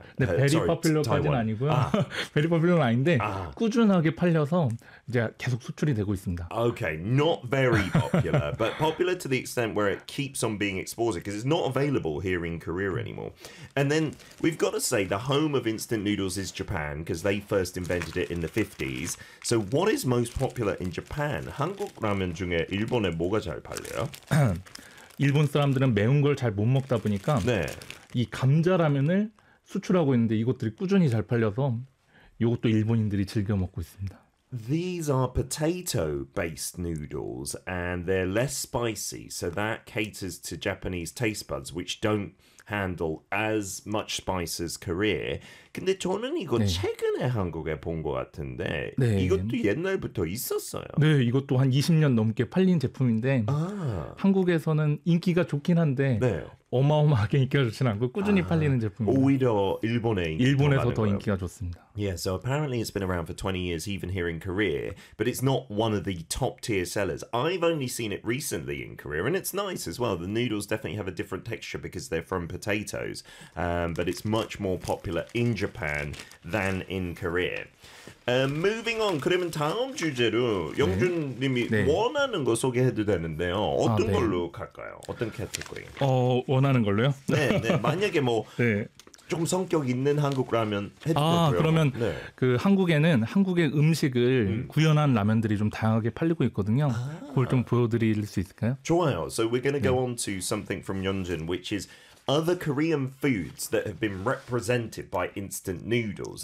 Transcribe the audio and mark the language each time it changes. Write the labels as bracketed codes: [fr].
[ko] 아, 네, [en] very popular [ko] 까지는 아니고요. 아. very popular는 아닌데 아. 꾸준하게 팔려서 이제 계속 수출이 되고 있습니다. [en] Okay, not very popular, but popular to the extent where it keeps on being exported because it's not available here in Korea anymore. And then we've got to say the home of instant noodles is Japan because they first invented it in the 50s. So what is most popular in Japan? [ko] 한국 라면 중에 일본에 뭐가 잘 팔려요? 일본 사람들은 매운 걸 잘 못 먹다 보니까 네. 이 감자 라면을 수출하고 있는데 이것들이 꾸준히 잘 팔려서 이것도 일본인들이 즐겨 먹고 있습니다. [en] These are potato-based noodles, and they're less spicy, so that caters to Japanese taste buds, which don't handle as much spice as Korea. [ko] 근데 저는 이거 네. 최근에 한국에 본 것 같은데, 네. 이것도 옛날부터 있었어요. 네, 이것도 한 20년 넘게 팔린 제품인데, 아. 한국에서는 인기가 좋긴 한데, 네. 어마어마하게 인기가 좋진 않고 꾸준히 팔리는 제품입니다. 오히려 일본에 인기가 일본에서 더 인기가 좋습니다. [en] Yeah, so apparently it's been around for 20 years even here in Korea, but it's not one of the top tier sellers. I've only seen it recently in Korea, and it's nice as well. The noodles definitely have a different texture because they're from potatoes, but it's much more popular in Japan than in Korea. Moving on, [ko] 그러면 다음 주제로 영준님이 네. 네. 원하는 거 소개해도 되는데요. 어떤 아, 네. 걸로 갈까요? 어떤 캐테고리? 원하는 걸로요? 네, 네. 만약에 뭐 네. 좀 성격 있는 한국 라면 해도 될까요? 아, 그러면 네. 그 한국에는 한국의 음식을 구현한 라면들이 좀 다양하게 팔리고 있거든요. 아. 그걸 좀 보여드릴 수 있을까요? 좋아요. [en] So we're going to go 네. on to something from Yeonjun, which is other Korean foods that have been represented by instant noodles.